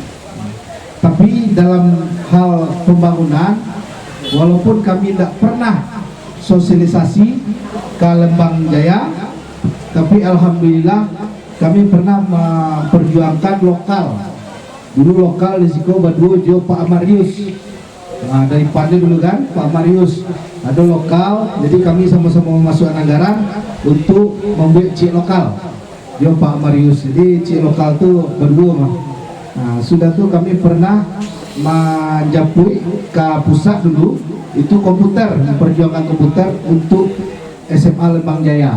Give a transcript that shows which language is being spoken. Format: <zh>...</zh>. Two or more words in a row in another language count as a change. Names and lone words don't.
<id>Tapi dalam hal pembangunan, walaupun kami tidak pernah sosialisasi ke Lembang Jaya, tapi alhamdulillah kami pernah memperjuangkan lokal. Dulu lokal di Siko Baduo Jo Pak Amarius, dari Pande dulu kan Pak Amarius ada lokal, jadi kami sama-sama memasukkan anggaran untuk membuat cik lokal Jo Pak Amarius. Jadi cik lokal tuh berdua mah. Sudah tuh kami pernah menjapui ke pusat dulu itu komputer, memperjuangkan komputer untuk SMA Lembang Jaya.</id>